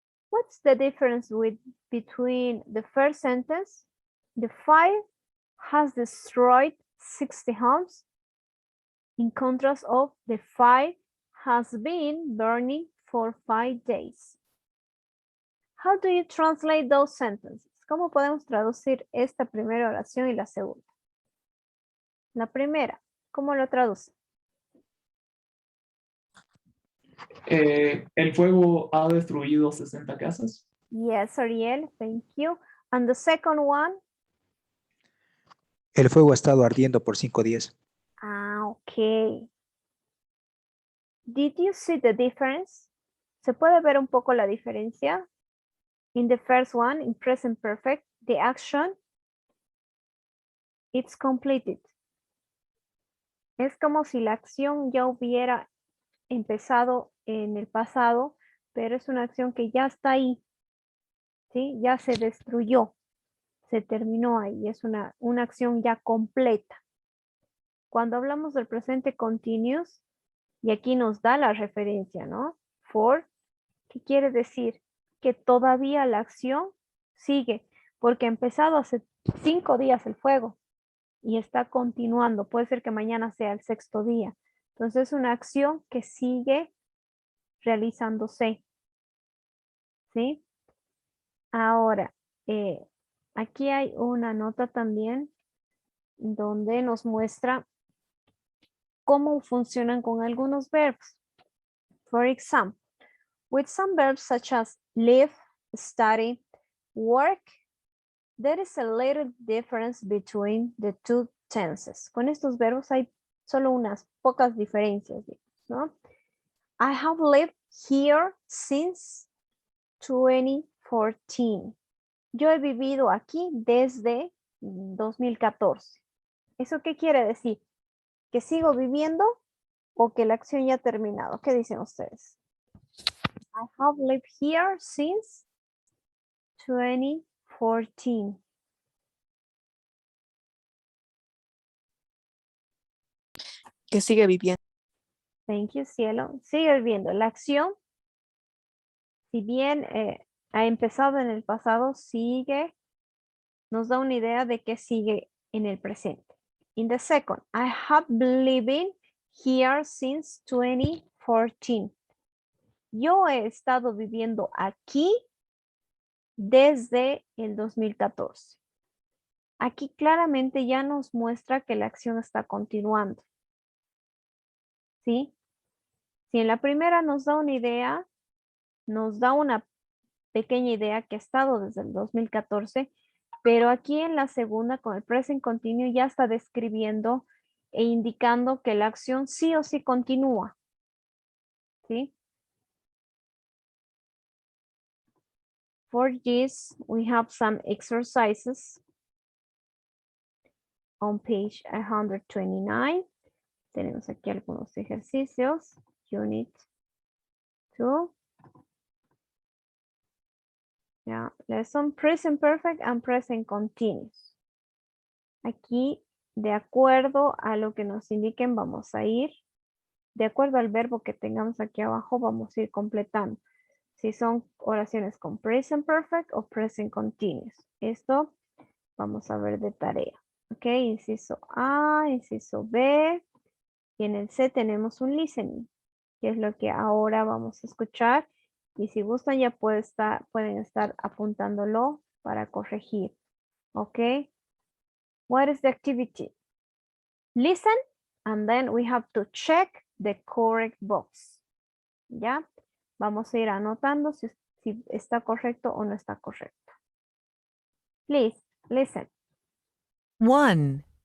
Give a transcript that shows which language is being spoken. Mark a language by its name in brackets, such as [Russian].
[English] What's the difference between the first sentence? The fire has destroyed 60 homes, in contrast of the fire has been burning for 5 days. How do you translate those sentences? [Spanish] ¿Cómo podemos traducir esta primera oración y la segunda? La primera, ¿cómo lo traduce? El fuego ha destruido 60 casas. [English] Yes, Ariel, thank you. And the second one? [Spanish] El fuego ha estado ardiendo por 5 días. [English] Ah, okay. Did you see the difference? [Spanish] ¿Se puede ver un poco la diferencia? [English] In the first one, in present perfect, the action, it's completed. [Spanish] Es como si la acción ya hubiera empezado en el pasado, pero es una acción que ya está ahí, ¿sí? Ya se destruyó, se terminó ahí, es una acción ya completa. Cuando hablamos del presente continuous, y aquí nos da la referencia, ¿no? For, ¿qué quiere decir? Que todavía la acción sigue, porque ha empezado hace 5 días el fuego y está continuando. Puede ser que mañana sea el 6º día. Entonces es una acción que sigue realizándose. ¿Sí? Ahora, aquí hay una nota también donde nos muestra cómo funcionan con algunos verbos. [English] For example, with some verbs such as live, study, work, there is a little difference between the two tenses. [Spanish] Con estos verbos hay solo unas pocas diferencias, ¿no? [English] I have lived here since 2014. [Spanish] Yo he vivido aquí desde 2014. ¿Eso qué quiere decir? ¿Que sigo viviendo o que la acción ya ha terminado? ¿Qué dicen ustedes? [English] I have lived here since 2014. [Spanish] Que sigue viviendo. [English] Thank you, [Spanish] cielo. Sigue viviendo. La acción, si bien ha empezado en el pasado, sigue, nos da una idea de que sigue en el presente. [English] In the second, I have been living here since 2014. [Spanish] Yo he estado viviendo aquí desde el 2014. Aquí claramente ya nos muestra que la acción está continuando. ¿Sí? Si en la primera nos da una idea, nos da una pequeña idea que ha estado desde el 2014, pero aquí en la segunda con el present continuo ya está describiendo e indicando que la acción sí o sí continúa. ¿Sí? [English] For this, we have some exercises on page 129. [Spanish] Tenemos aquí algunos ejercicios. [English] Unit 2. Yeah, lesson present perfect and present continuous. [Spanish] Aquí, de acuerdo a lo que nos indiquen, vamos a ir, de acuerdo al verbo que tengamos aquí abajo, vamos a ir completando. Si son oraciones con present perfect o present continuous. Esto Vamos a ver de tarea. Ok, inciso A, inciso B. Y en el C tenemos un listening, que es lo que ahora vamos a escuchar. Y si gustan ya pueden estar apuntándolo para corregir. [English] Ok. What is the activity? Listen, and then we have to check the correct box. [Spanish] ¿Ya? Vamos a ir anotando si está correcto o no está correcto. [English] Please, listen. 1,